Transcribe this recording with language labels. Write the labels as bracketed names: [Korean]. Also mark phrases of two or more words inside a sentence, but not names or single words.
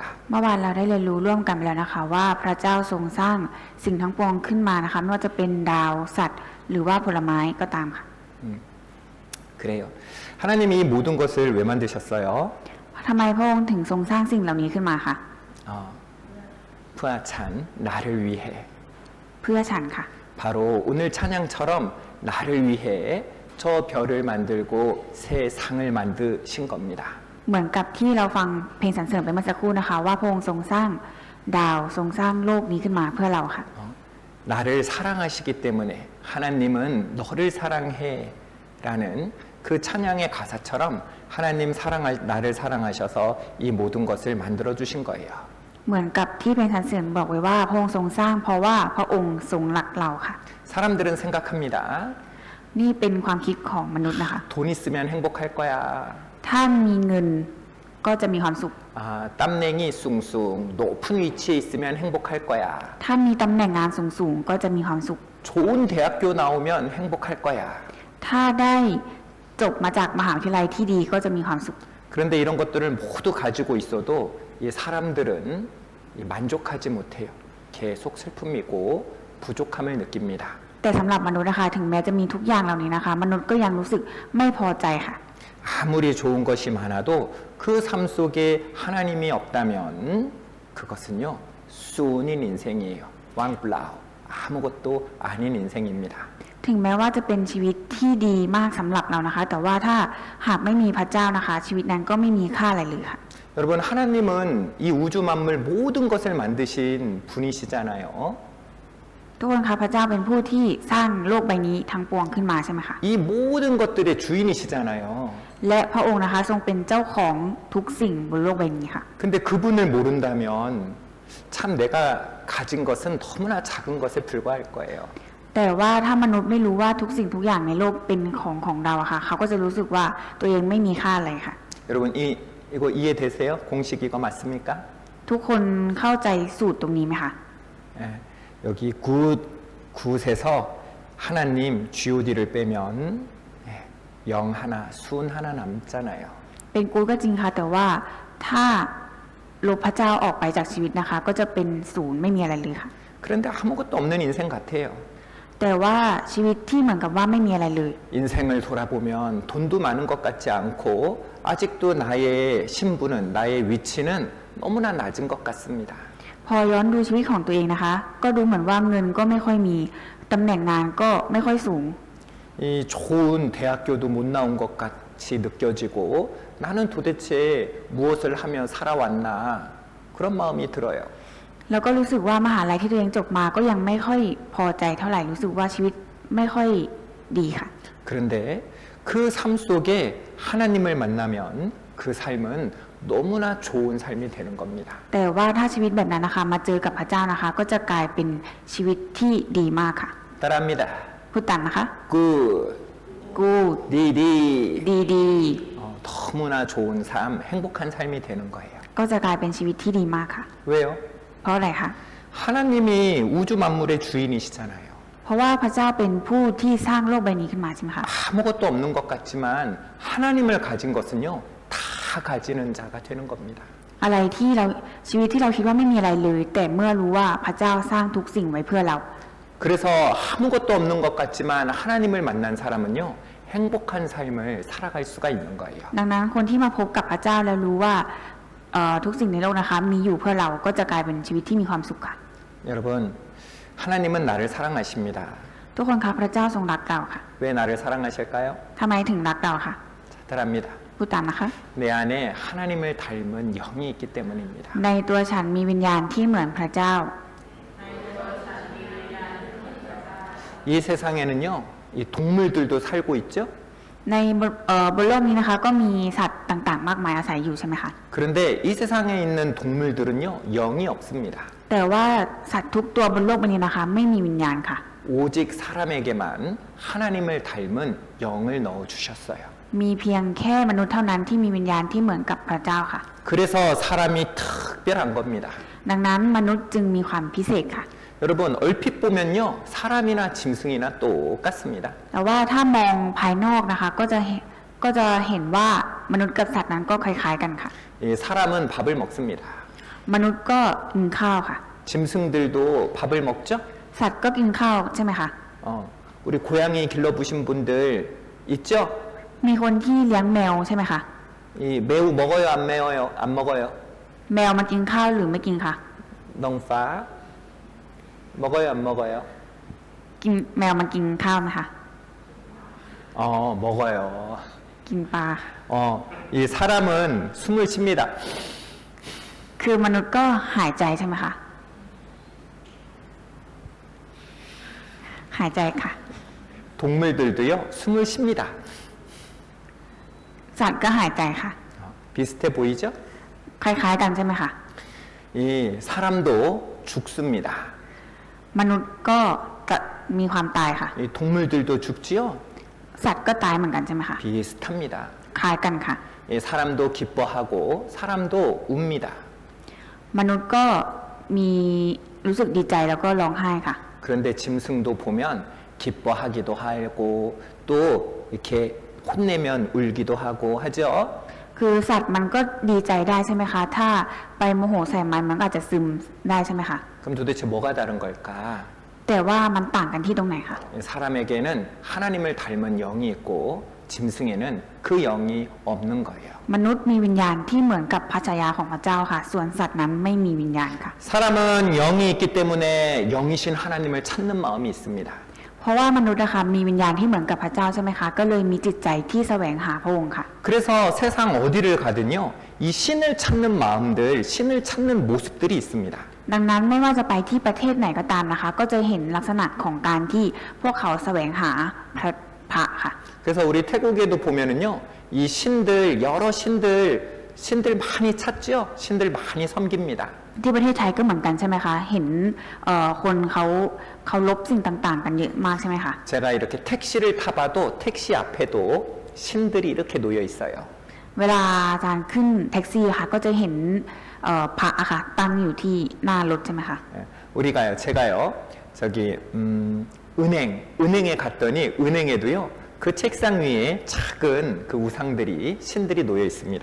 [Thai] เมื่อวานเราได้เรียนรู้ร่วมกันไปแล้วนะคะว่าพระเจ้าทรงสร้างสิ่งทั้งปวงขึ้นมานะคะไม่ว่าจะเป็นดาวสัตว์หรือว่าผลไม้ก็ตามค่ะ [Korean] 그래요. 하나님이 이 모든 것을 왜 만드셨어요? [Thai] ทำไมพระองค์ถึงทรงสร้างสิ่งเหล่านี้ขึ้นมาคะ เพื่อฉัน [Korean] 나를 위해 [Thai] เพื่อฉันค่ะ [Korean] 바로 오늘 찬양처럼 나를 위해 저 별을 만들고 새 상을 만드신 겁니다. [Thai] เหมือนกับที่เราฟังเพลงสรรเสริญไปเมื่อสักครู่นะคะว่าพระองค์ทรงสร้างดาวทรงสร้างโลกนี้ขึ้นมาเพื่อเราค่ะ [Korean] 나를 사랑하시기 때문에 하나님은 너를 사랑해라는 그 찬양의 가사처럼 하나님 나를 사랑하셔서 이 모든 것을 만들어 주신 거예요. [Thai] เหมือนกับที่เพลงสรรเสริญบอกไว้ว่าพระองค์ทรงสร้างเพราะว่าพระองค์ทรงรักเราค่ะ [Korean] 사람들은 생각합니다. [Thai] นี่เป็นความคิดของมนุษย์นะคะ [Korean] 돈 있으면 행복할 거야. [Thai] ถ้ามีเงินก็จะมีความสุข ตำแหน่ง สูงสูง [Korean] 높은 위치에 있으면 행복할 거야. [Thai] ถ้ามีตำแหน่งงานสูงๆก็จะมีความสุข [Korean] 좋은 대학교 나오면 행복할 거야. [Thai] ถ้าได้จบมาจากมหาวิทยาลัยที่ดีก็จะมีความสุข [Korean] 그런데 이런 것들을 모두 가지고 있어도 이 사람들은 만족하지 못해요. 계속 슬픔이고 부족함을 느낍니다. [Thai] แต่สำหรับมนุษย์นะคะถึงแม้จะมีทุกอย่างเหล่านี้นะคะมนุษย์ก็ยังรู้สึกไม่พอใจค่ะ [Korean] 아무리 좋은 것이 많아도 그 삶 속에 하나님이 없다면 그것은요 쏘닌 인생이에요. 왕블라우 아무것도 아닌 인생입니다. [Thai] ถึงแม้ว่าจะเป็นชีวิตที่ดีมากสำหรับเรานะคะ แต่ว่าถ้าหากไม่มีพระเจ้านะคะ ชีวิตนั้นก็ไม่มีค่าอะไรเลยค่ะ [Korean] 여러분 하나님은 이 우주 만물 모든 것을 만드신 분이시잖아요. [Thai] ทุกคนคะพระเจ้าเป็นผู้ที่สร้างโลกใบนี้ทั้งปวงขึ้นมาใช่ไหมคะ [Korean] 이 모든 것들의 주인이시잖아요. [Thai] และพระองค์นะคะทรงเป็นเจ้าของทุกสิ่งบนโลกใบนี้ค่ะ [Korean] 근데 그분을 모른다면 참 내가 가진 것은 너무나 작은 것에 불과할 거예요. [Thai] แต่ว่าถ้ามนุษย์ไม่รู้ว่าทุกสิ่งทุกอย่างในโลกเป็นของเราอะค่ะเขาก็จะรู้สึกว่าตัวเองไม่มีค่าอะไรค่ะ [Korean] 여러분 이거 이해되세요? 공식 이거 맞습니까? [Thai] ทุกคนเข้าใจสูตรตรงนี้ไหมคะ [Korean] 예, 여기 굿에서 하나님 G.O.D를 빼면 예, 영 하나, 순 하나 남잖아요. [Thai] เป็นกู๊ดก็จริงค่ะแต่ว่าถ้าลบพระเจ้าออกไปจากชีวิตนะคะ ก็จะเป็นศูนย์ไม่มีอะไรเลยค่ะ [Korean] 그런데 아무것도 없는 인생 같아요. [Thai] แต่ว่าชีวิตที่เหมือนกับว่าไม่มีอะไรเลย [Korean] 인생을 돌아보면 돈도 많은 것 같지 않고 아직도 나의 신분은 나의 위치는 너무나 낮은 것 같습니다. [Thai] พอย้อนดูชีวิตของตัวเองนะคะ ก็ดูเหมือนว่าเงินก็ไม่ค่อยมีตำแหน่งงานก็ไม่ค่อยสูง [Korean] 이 좋은 대학교도 못 나온 것 같이 느껴지고 나는 도대체 무엇을 하며 살아왔나 그런 마음이 들어요. [Thai] แล้วก็รู้สึกว่ามหาลัยที่ตัวเองจบมาก็ยังไม่ค่อยพอใจเท่าไหร่รู้สึกว่าชีวิตไม่ค่อยดีค่ะ [Korean] 그런데 그 삶 속에 하나님을 만나면 그 삶은 너무나 좋은 삶이 되는 겁니다. [Thai] แต่ว่าถ้าชีวิตแบบนั้นนะคะมาเจอกับพระเจ้านะคะ ก็จะกลายเป็นชีวิตที่ดีมากค่ะ [Korean] 따라합니다. [Thai] พูดตามนะคะ [Korean] 굿, [Thai] กู [Korean] 디디. [Thai] ดี [Korean] 너무나 좋은 삶, 행복한 삶이 되는 거예요. [Thai] ก็จะกลายเป็นชีวิตที่ดีมากค่ะ [Korean] 왜요? [Thai] เพราะอะไรคะ [Korean] 하나님이 우주 만물의 주인이시잖아요. [Thai] เพราะว่าพระเจ้าเป็นผู้ที่สร้างโลกใบนี้ขึ้นมาใช่ไหมคะ [Korean] 아무것도 없는 것 같지만 하나님을 가진 것은요 다 가지는 자가 되는 겁니다. [Thai] อะไรที่เราชีวิตที่เราคิดว่าไม่มีอะไรเลย แต่เมื่อรู้ว่าพระเจ้าสร้างทุกสิ่งไว้เพื่อเรา [Korean] 그래서 아무것도 없는 것 같지만 하나님을 만난 사람은요 행복한 삶을 살아갈 수가 있는 거예요. [Thai] ดังนั้นคนที่มาพบกับพระเจ้าแล้วรู้ว่าทุกสิ่งในโลกนะคะมีอยู่เพื่อเราก็จะกลายเป็นชีวิตที่มีความสุขค่ะ [Korean] 여러분 하나님은 나를 사랑하십니다. [Thai] ทุกคนคะพระเจ้าทรงรักเราค่ะ [Korean] 왜 나를 사랑하실까요? [Thai] ทำไมถึงรักเราค่ะ [Korean] 따라합니다. [Thai] พูดตามนะคะ [Korean] 내 안에 하나님을 닮은 영이 있기 때문입니다. [Thai] ในตัวฉันมีวิญญาณที่เหมือนพระเจ้า [Korean] 이 세상에는요 이 동물들도 살고 있죠. [Thai] ในบนโลกนี้นะคะ ก็มีสัตว์ต่างๆ มากมายอาศัยอยู่ใช่ไหมคะ [Korean] 그런데 이 세상에 있는 동물들은요 영이 없습니다. [Thai] แต่ว่าสัตว์ทุกตัวบนโลกใบนี้นะคะ ไม่มีวิญญาณค่ะ [Korean] 오직 사람에게만 하나님을 닮은 영을 넣어 주셨어요. [Thai] มีเพียงแค่มนุษย์เท่านั้นที่มีวิญญาณที่เหมือนกับพระเจ้าค่ะ [Korean] 그래서 사람이 특별한 겁니다. [Thai] ดังนั้นมนุษย์จึงมีความพิเศษค่ะ [Korean] 여러분 얼핏 보면요 사람이나 짐승이나 똑같습니다. [Thai] แต่ว่าถ้ามองภายนอกนะคะก็จะเห็นว่ามนุษย์กับสัตว์นั้นก็คล้ายๆกันค่ะ [Korean] 이 사람은 밥을 먹습니다. [Thai] มนุษย์ก็กินข้าวค่ะ [Korean] 짐승들도 밥을 먹죠? [Thai] สัตว์ก็กินข้าวใช่ไหมคะ [Korean] 우리 고양이 길러보신 분들 있죠? [Thai] มีคนที่เลี้ยงแมวใช่ไหมคะ [Korean] 이 매우 먹어요 안 매워요? 안 먹어요? [Thai] แมวมันกินข้าวหรือไม่กินคะ [Korean] 넝파 먹어요 안 먹어요? [Thai] กินแมวมันกินข้าวไหมคะ [Korean] 먹어요. [Thai] กินปลา [Korean] 이 사람은 숨을 쉽니다. [Thai] คือมนุษย์ก็หายใจใช่ไหมคะหายใจค่ะ [Korean] 동물들도요 숨을 쉽니다. [Thai] สัตว์ก็หายใจค่ะ [Korean] 비슷해 보이죠? [Thai] คล้ายๆกันใช่ไหมคะ [Korean] 이 사람도 죽습니다. [Thai] มนุษย์ก็มีความตายค่ะ [Korean] 이 동물들도 죽지요? [Thai] สัตว์ก็ตายเหมือนกันใช่ไหมคะ [Korean] 비슷합니다. [Thai] คล้ายกันค่ะ [Korean] 이 사람도 기뻐하고 사람도 웁니다. [Thai] มนุษย์ก็มีรู้สึกดีใจแล้วก็ร้องไห้ค่ะ [Korean] 그런데 짐승도 보면 기뻐하기도 하고 또 이렇게 혼내면 울기도 하고 하죠. [Thai] คือสัตว์มันก็ดีใจได้ใช่ไหมคะ ถ้าไปโมโหใส่มันก็อาจจะซึมได้ใช่ไหมคะ [Korean] 그럼 도대체 뭐가 다른 걸까? [Thai] แต่ว่ามันต่างกันที่ตรงไหนคะ [Korean] 사람에게는 하나님을 닮은 영이 있고 짐승에는 그 영이 없는 거예요. [Thai] มนุษย์มีวิญญาณที่เหมือนกับพระชายาของพระเจ้าค่ะ ส่วนสัตว์นั้นไม่มีวิญญาณค่ะ [Korean] 사람은 영이 있기 때문에 영이신 하나님을 찾는 마음이 있습니다. [Thai] เพราะว่ามนุษย์นะคะมีวิญญาณที่เหมือนกับพระเจ้าใช่ไหมคะ ก็เลยมีจิตใจที่แสวงหาพระองค์ค่ะ [Korean] 그래서 세상 어디를 가든요, 이 신을 찾는 마음들, 신을 찾는 모습들이 있습니다. [Thai] ดังนั้นไม่ว่าจะไปที่ประเทศไหนก็ตามนะคะ ก็จะเห็นลักษณะของการที่พวกเขาแสวงหาพระค่ะ [Korean] 그래서 우리 태국에도 보면은요, 이 신들, 여러 신들 많이 찾죠? 신들 많이 섬깁니다. [Thai] ที่ประเทศไทยก็เหมือนกันใช่ไหมคะ เห็นคนเขาลบสิ่งต่างๆ กันเยอะมากใช่ไหมคะ [Korean] 제가 이렇게 택시를 타봐도 택시 앞에도 신들이 이렇게 놓여 있어요. [Thai] เวลาอาจารย์ขึ้นแท็กซี่ค่ะ ก็จะเห็นพระอะค่ะตั้งอยู่ที่หน้ารถใช่ไหมคะ [Korean] 예, 우리가요, 제가요, 저기 은행에 갔더니 은행에도요, 그 책상 위에 작은 그 우상들이 신들이 놓여 있습니다.